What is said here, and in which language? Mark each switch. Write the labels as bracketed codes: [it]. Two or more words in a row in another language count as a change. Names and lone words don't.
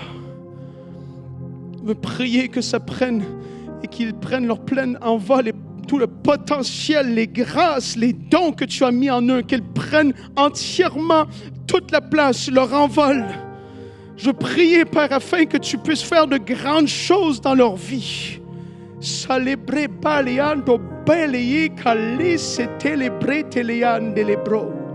[fr] On veut prier que ça prenne et qu'ils prennent leur plein envol et tout le potentiel, les grâces, les dons que tu as mis en eux, qu'ils prennent entièrement toute la place, leur envol. Je prie, Père, afin que tu puisses faire de grandes choses dans leur vie. Celebre baleando belei cali se telebre teleande lebro.